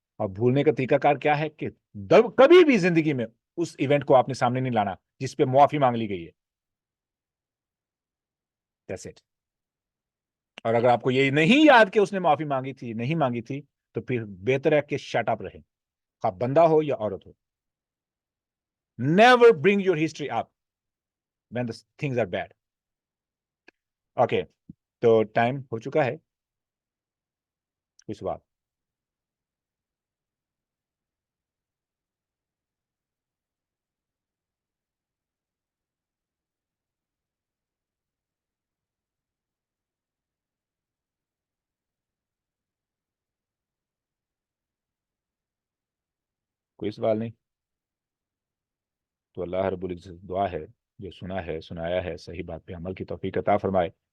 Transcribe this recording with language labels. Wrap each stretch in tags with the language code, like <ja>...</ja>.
<ur>اور بھولنے کا طریقہ کار کیا ہے کہ کبھی بھی زندگی میں اس ایونٹ کو آپ نے سامنے نہیں لانا جس پہ معافی مانگ لی گئی ہے.</ur> <en>That's it.</en> <ur>اور اگر آپ کو یہ نہیں یاد کہ اس نے معافی مانگی تھی نہیں مانگی تھی تو پھر بہتر ہے کہ شٹ اپ رہیں, خواہ بندہ ہو یا عورت ہو.</ur> <en>Never bring your history up when the things are bad.</en> <ur>Okay, تو ٹائم ہو چکا ہے. کوئی سوال؟ کوئی سوال نہیں؟ تو اللہ رب العزت دعا ہے جو سنا ہے سنایا ہے صحیح بات پہ عمل کی توفیق عطا فرمائے,</ur>